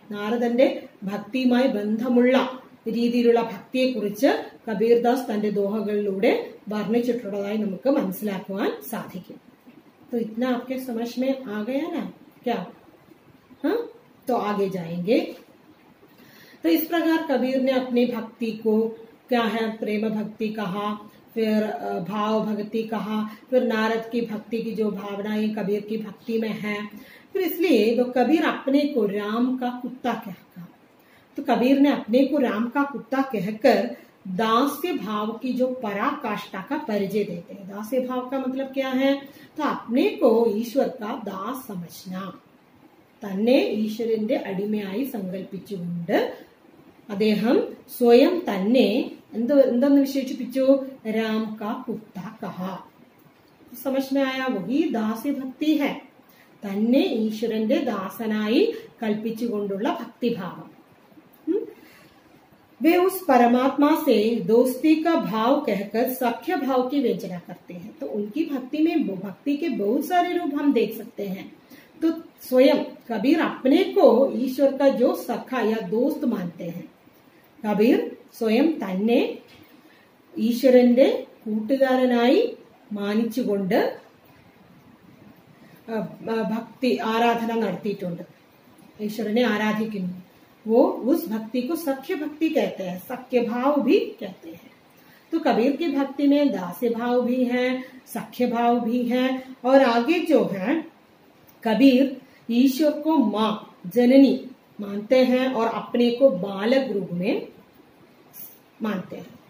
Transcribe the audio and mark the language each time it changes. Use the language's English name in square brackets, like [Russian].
[Malayalam] നാരദന്റെ ഭക്തിയുമായി ബന്ധമുള്ള രീതിയിലുള്ള ഭക്തിയെക്കുറിച്ച് കബീർദാസ് തന്റെ ദോഹകളിലൂടെ വർണ്ണിച്ചിട്ടുള്ളതായി നമുക്ക് മനസ്സിലാക്കുവാൻ സാധിക്കും. [Hindi] तो इतना आपके समझ में आ गया ना क्या? हाँ, तो आगे जाएंगे. तो इस प्रकार कबीर ने अपनी भक्ति को क्या है, प्रेम भक्ति कहा, फिर भाव भक्ति कहा, फिर नारद की भक्ति की जो भावनाएं कबीर की भक्ति में है. फिर इसलिए तो कबीर अपने को राम का कुत्ता कहा. तो कबीर ने अपने को राम का कुत्ता कहकर दास्य भाव की जो पराकाष्ठा का परिचय देते हैं. दास्य भाव का मतलब क्या है? तो अपने को ईश्वर का दास समझना, [Malayalam] തന്നെ ഈശ്വരന്റെ അടിമയായി സങ്കല്പിച്ചുകൊണ്ട് അദ്ദേഹം സ്വയം തന്നെ എന്തെന്ന് വിശേഷിപ്പിച്ചു? [Hindi] രാം കാ കുത്ത കഹാ. समझ में आया? वही दास्य भक्ति है. [Malayalam] തന്നെ ഈശ്വരന്റെ ദാസനായി കൽപ്പിച്ചുകൊണ്ടുള്ള ഭക്തിഭാവം. [Hindi] वे उस परमात्मा से दोस्ती का भाव कहकर सख्य भाव की व्यंजना करते हैं. तो उनकी भक्ति में भक्ति के बहुत सारे रूप हम देख सकते हैं. तो स्वयं कबीर अपने को ईश्वर का जो सखा या दोस्त मानते हैं. कबीर स्वयं [Malayalam] തന്നെ ഈശ്വരന്റെ കൂട്ടുകാരനായി മാനിച്ചുകൊണ്ട് ഭക്തി ആരാധന നടത്തിയിട്ടുണ്ട്. ഈശ്വരനെ ആരാധിക്കുന്നു. [Hindi] वो उस भक्ति को सख्य भक्ति कहते हैं, सख्य भाव भी कहते हैं. तो कबीर की भक्ति में दास्य भाव भी है, सख्य भाव भी है. और आगे जो है कबीर ईश्वर को माँ जननी मानते हैं और अपने को बालक रूप में मानते हैं.